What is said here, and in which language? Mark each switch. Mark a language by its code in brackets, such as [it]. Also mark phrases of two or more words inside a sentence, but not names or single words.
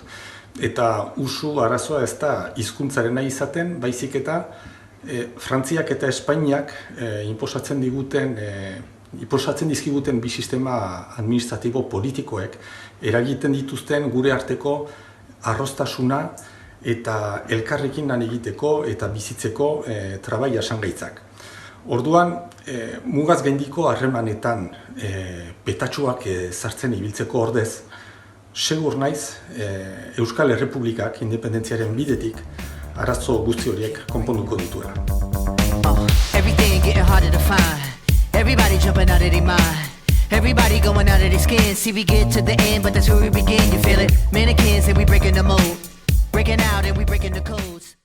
[eu] Eta usu arazoa ez da hizkuntzarena izaten, baizik eta Frantziak eta Espainiak inposatzen dizkiguten bi sistema administratibo politikoek eragiten dituzten gure arteko arrostasuna eta elkarrekin lan egiteko eta bizitzeko trabai jasangaitzak. Orduan, mugaz gaindiko harremanetan petatxuak sartzen ibiltzeko ordez, segur naiz Euskal Errepublikak independentziaren bidetik arazo guzti horiek konponduko dituela. [en] Everything getting harder to find. Everybody jumping out of their mind. Everybody going out of their skin. See, we get to the end, but that's where we begin. You feel it? Mannequins and we breaking the mold. Breaking out and we breaking the codes.